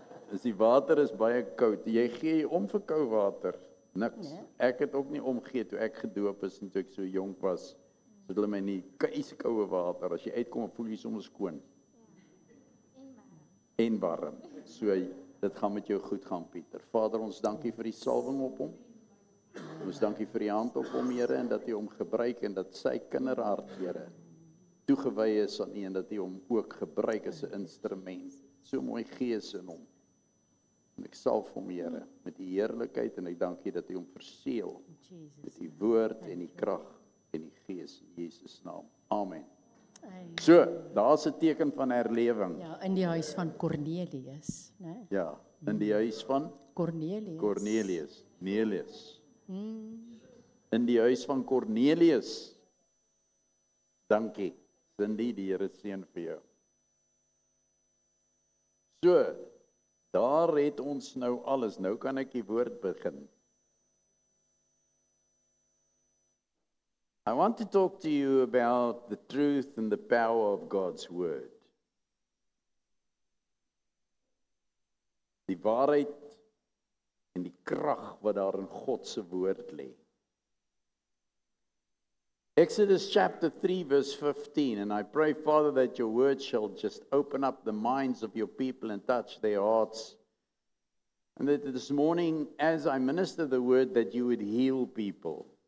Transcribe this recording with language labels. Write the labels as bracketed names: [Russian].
[Afrikaans] As die water is baie koud, jy gee om vir koue water, niks. Nee. Ek het ook nie omgegee toe ek gedoop is en toe ek so jonk was. So hulle my nie koue water, as jy uitkom voel jy soms skoon. En warm. So dit gaan met jou goed gaan, Pieter. Vader, ons dankie vir die salwing op hom. Ons dankie vir die hand op hom, Here, en dat U hom gebruik en dat sy kinderhart, Here, toegewy is aan U en dat U hom ook gebruik as 'n instrument. So mooi gees in hom. En ek salf hom, Here, met die heerlikheid en ek dank U dat U hom verseël met die woord en die krag en die gees in Jesus naam. Amen. So, daar's 'n teken van herlewing. Ja, in die huis van Cornelius, né? Ja, in die huis van Cornelius. Neelius. In die huis van Cornelius. Dankie. Cindy, die Here seën vir jou. So, daar het ons nou alles. Nou kan ek die woord begin. [English] I want to talk to you about the truth and the power of God's word. [Afrikaans] die waarheid en die krag wat daar in God se woord lê. [English] Exodus chapter 3 verse 15, and I pray, Father, that your word shall just open up the minds of your people and touch their hearts. And that this morning, as I minister the word, that you would heal people.